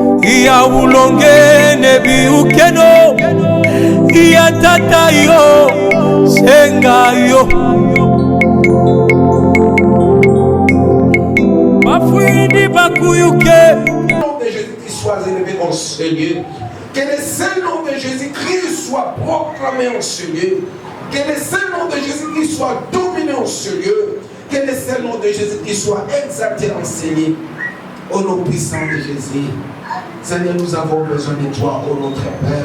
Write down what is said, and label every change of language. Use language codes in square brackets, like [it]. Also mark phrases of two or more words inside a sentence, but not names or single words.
[ln] ya ulonge nebi ukeno ya tata yo senga yo mafwindi bakuyuke. [fr] Que le Jésus-Christ soit élevé en ce lieu. Que le saint nom de Jésus-Christ soit proclamé en ce lieu. Que le saint nom de Jésus-Christ soit dominé en ce lieu. Que le saint nom de Jésus-Christ soit exalté, enseigné. Au nom puissant de Jésus. Seigneur, nous avons besoin de toi, ô notre Père.